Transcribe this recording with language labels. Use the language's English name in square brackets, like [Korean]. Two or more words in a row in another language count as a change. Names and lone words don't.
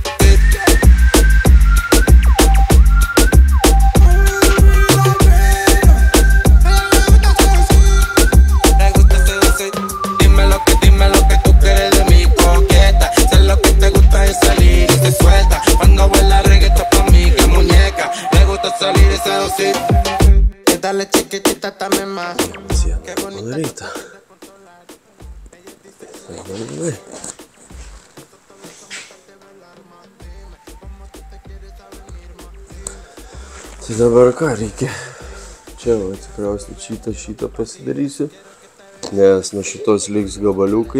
[Spanish] Dime lo que tú quieres de mi coqueta. Sé lo que te gusta es salir y se suelta. Cuando baila reggaetón pa' mí que muñeca. Me gusta salir y seducir. Dale chiquitita también más. Qué bonita. [Lithuanian] Tai dabar ką reikia? Čia va, tikriausiai šitą pasidarysiu, nes nuo šitos liks gabaliukai.